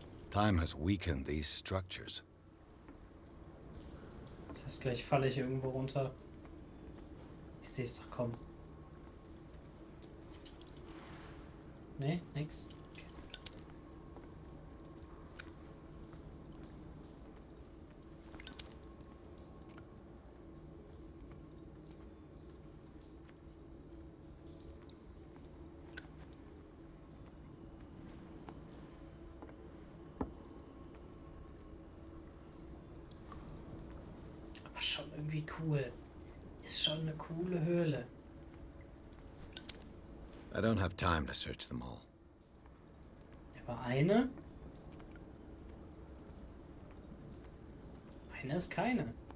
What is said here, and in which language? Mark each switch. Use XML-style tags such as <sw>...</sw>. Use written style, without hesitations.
<en>Time has weakened these structures.</en> <de>Das heißt, gleich falle ich irgendwo runter. Ich sehe es doch kommen. Nee, nix. Okay. Aber schon irgendwie cool. Ist schon eine coole Höhle.</de> <en>I don't have time to search them all.</en> <de>Aber eine? Eine ist keine.</de>